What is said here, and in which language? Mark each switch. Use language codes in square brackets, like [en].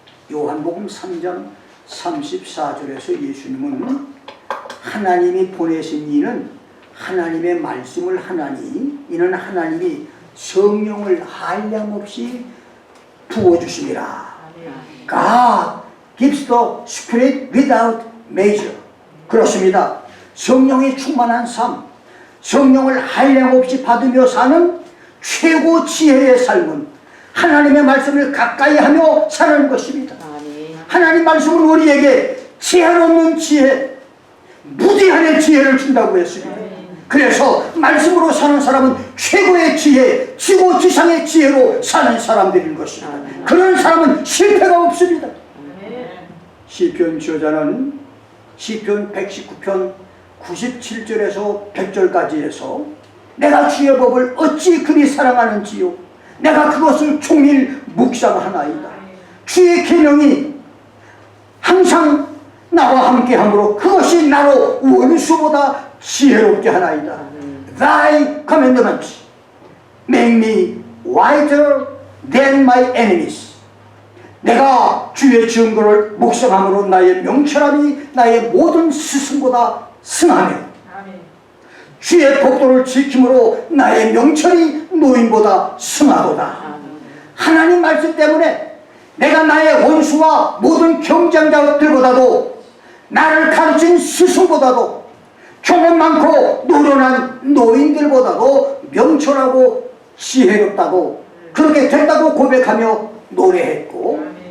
[ko] 요한복음 3장 34절에서 예수님은 하나님이 보내신 이는 하나님의 말씀을 하나니 이는 하나님이 성령을 한량없이 부어주심이라. [en] God gives the Spirit without measure. [ko] 그렇습니다. 성령이 충만한 삶, 성령을 한량없이 받으며 사는 최고 지혜의 삶은 하나님의 말씀을 가까이 하며 사는 것입니다. 하나님 말씀은 우리에게 제한 없는 지혜, 무제한의 지혜를 준다고 했습니다. 그래서 말씀으로 사는 사람은 최고의 지혜, 지고지상의 지혜로 사는 사람들인 것입니다. 그런 사람은 실패가 없습니다. 시편 저자는 시편 119편 97절에서 100절까지 해서 내가 주의 법을 어찌 그리 사랑하는지요 내가 그것을 종일 묵상하나이다. 주의 계명이 항상 나와 함께하므로 그것이 나로 원수보다 지혜롭게 하나이다. [en] Thy commandments make me wiser than my enemies. [ko] 내가 주의 증거를 묵상함으로 나의 명철함이 나의 모든 스승보다 승하며 주의 법도를 지킴으로 나의 명철이 노인보다 승하도다. 하나님 말씀 때문에 내가 나의 원수와 모든 경쟁자들보다도 나를 가르친 스승보다도 경험 많고 노련한 노인들보다도 명철하고 지혜롭다고 그렇게 됐다고 고백하며 노래했고